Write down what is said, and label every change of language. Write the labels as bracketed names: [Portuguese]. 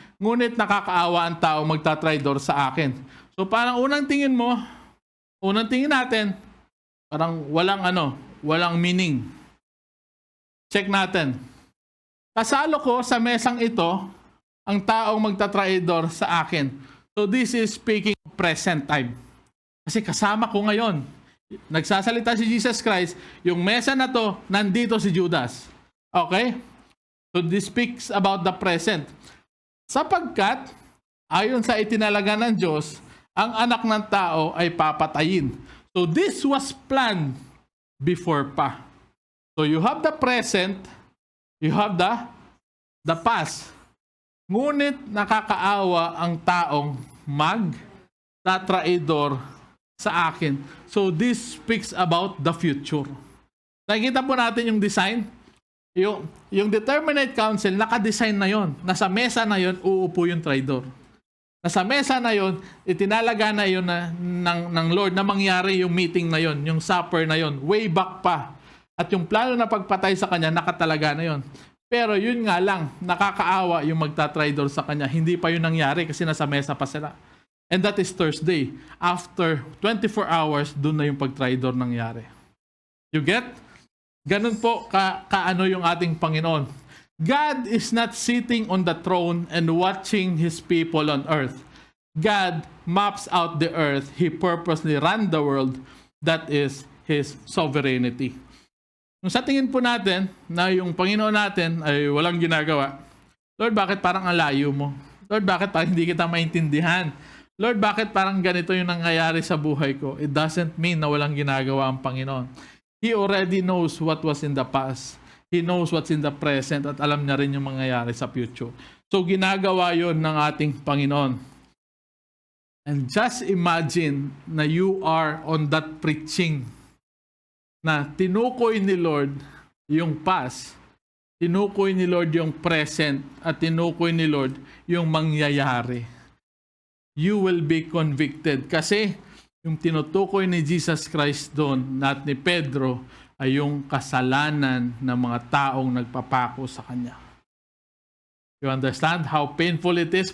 [Filipino] Ngunit nakakaawa ang taong magtatraidor sa akin. So parang unang tingin natin, parang walang meaning. Check natin. Kasalo ko sa mesang ito ang taong magtatraidor sa akin. [English] So this is speaking of present time. [Filipino] Kasi kasama ko ngayon. Nagsasalita si Jesus Christ, yung mesa na to, nandito si Judas. Okay? [English] So this speaks about the present. [Filipino] Sapagkat, ayon sa itinalaga ng Diyos, ang anak ng tao ay papatayin. [English] So this was planned before [Filipino] pa. [English] So you have the present, you have the past. [Filipino] Ngunit nakakaawa ang taong magtatraidor sa akin. [English] So this speaks about the future. [Filipino] Nakikita po natin yung design. Yung determinate counsel, nakadesign na yon. Nasa mesa na yon, uupo yung traidor. Nasa mesa na yon, itinalaga na yon ng Lord na mangyari yung meeting na yon, yung supper na yon, way back pa. At yung plano na pagpatay sa kanya, nakatalaga na yon. Pero yun nga lang, nakakaawa yung magtatraidor sa kanya. Hindi pa yun nangyari kasi nasa mesa pa sila. [English] And that is Thursday. After 24 hours, [Filipino] dun na yung pagtraidor nangyari. [English] You get? [Filipino] Ganun po kaano yung ating Panginoon. [English] God is not sitting on the throne and watching His people on earth. God maps out the earth. He purposely ran the world. That is His sovereignty. [Filipino] Kung sa tingin po natin na yung Panginoon natin ay walang ginagawa, Lord, bakit parang ang layo mo? Lord, bakit parang hindi kita maintindihan? Lord, bakit parang ganito yung nangyayari sa buhay ko? [English] It doesn't mean [Filipino] na walang ginagawa ang Panginoon. [English] He already knows what was in the past. He knows what's in the present [Filipino] at alam niya rin yung mangyayari sa [English] future. [Filipino] So ginagawa yon ng ating Panginoon. [English] And just imagine [Filipino] na [English] you are on that preaching [Filipino] na tinukoy ni Lord yung past, tinukoy ni Lord yung present, at tinukoy ni Lord yung mangyayari. [English] You will be convicted. [Filipino] Kasi yung tinutukoy ni Jesus Christ doon at ni Pedro ay yung kasalanan ng mga taong nagpapako sa Kanya. [English] You understand how painful it is?